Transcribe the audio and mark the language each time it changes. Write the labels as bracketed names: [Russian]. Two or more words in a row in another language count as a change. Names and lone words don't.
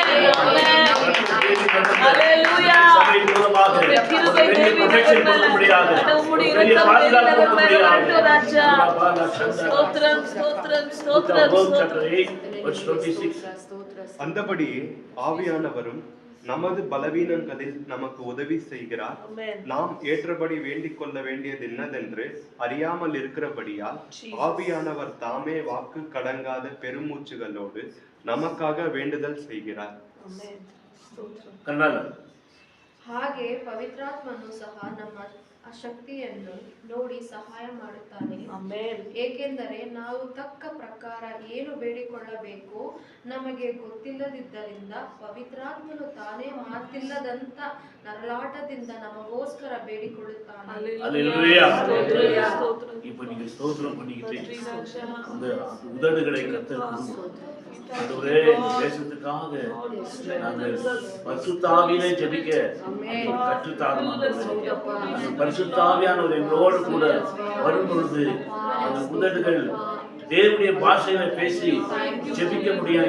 [Tamil] அந்தபடி ஆவியானவரும் நமது பலவீனங்களில் நமக்கு உதவி செய்கிறார். நாம் ஏற்றபடி வேண்டிக் கொள்ள வேண்டியது என்னதென்று அறியாமல் இருக்கிறபடியால் ஆவியானவர் தாமே வாக்கு கடங்காத பெருமூச்சுகளோடு நமக்காக வேண்டுதல் செய்கிறார். [Kannada] ಹಾಗೆ ಪವಿತ್ರಾತ್ಮನು ಸಹ ನಮ್ಮ ಅಶಕ್ತಿಯನ್ನು ನೋಡಿ ಸಹಾಯ ಮಾಡುತ್ತಾನೆ. ಏಕೆಂದರೆ ನಾವು ತಕ್ಕ ಪ್ರಕಾರ ಏನು ಬೇಡಿಕೊಳ್ಳಬೇಕು ನಮಗೆ ಗೊತ್ತಿಲ್ಲದಿದ್ದರಿಂದ ಪವಿತ್ರಾತ್ಮನು ತಾನೇ ಮಾತಿಲ್ಲದಂತ ನರಳಾಟದಿಂದ ನಮಗೋಸ್ಕರ ಬೇಡಿಕೊಳ್ಳುತ್ತಾನೆ. [Tamil] இப்போ நீங்க ஸ்தோத்திரம் பண்ணிக்கிட்டு அந்த உதடுகளை கர்த்தர் ஆண்டவரே தேசத்துக்காக நாங்கள் பரிசுத்த ஆவியிலே ஜெபிக்க கற்றுத்தாரும். அந்த பரிசுத்த ஆவியானவர் எங்களோடு கூட வரும் பொழுது அந்த உதடுகள் தேவனுடைய பாஷையில பேசி ஜெபிக்க முடியும்.